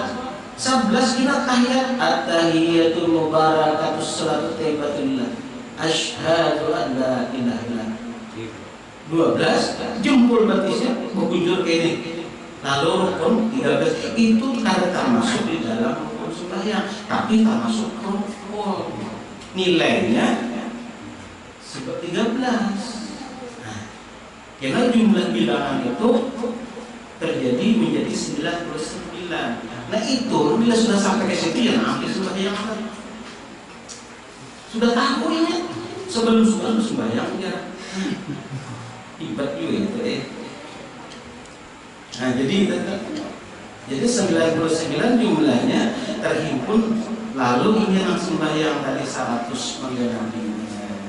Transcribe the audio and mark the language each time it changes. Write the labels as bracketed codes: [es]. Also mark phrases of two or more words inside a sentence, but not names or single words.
[ar] 11 [id] kita tahiyat [ar] التحيات المباركات الصلوات الطيبات لله. أشهد أن لا إله إلا الله. [bjn] 12 jempol batisnya mengunjur kayak ini. [id] Lalu rukun 13 itu kada termasuk di dalam rukun sembahyang, tapi termasuk rukun. Nilainya seperti 13. Nah, karena jumlah bilangan itu terjadi menjadi 99. Nah itu bila sudah sampai ke situ ya hampir sembahyang sudah tahu ini sebelum sembahyang ya ibadah juga itu Nah jadi 99 jumlahnya terhimpun, lalu ini yang sembahyang tadi 100 menggantinya.